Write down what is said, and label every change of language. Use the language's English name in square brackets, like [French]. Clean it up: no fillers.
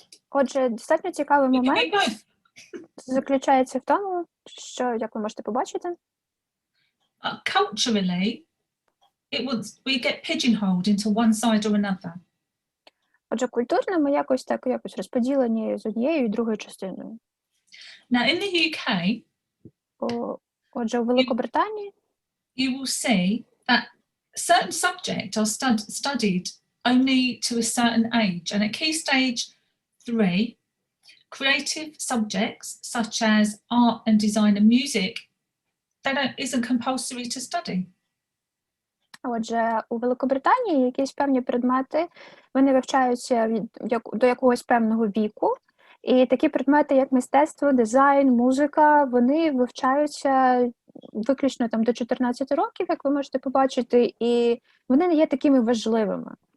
[Ukrainian] Отже, достатньо цікавий [English] You can [Ukrainian] момент [English] make both. [Ukrainian] заключається в тому, що, як ви можете побачити, [English] Culturally, we get pigeonholed into one side or another. [Ukrainian] отже, культурно ми якось розподілені з однією і другою частиною. [English] Now, in the UK, [Ukrainian] Отже, у Великобританії [English] you will see that certain subjects are studied only to a certain age. And at Key Stage 3, creative subjects such as art and design and music, isn't compulsory to study. [Ukrainian] Отже, у Великобританії якісь певні предмети, вони вивчаються до якогось певного віку, і такі предмети, як мистецтво, дизайн, музика, вони вивчаються виключно там до 14 років, як ви можете побачити, і вони не є такими важливими.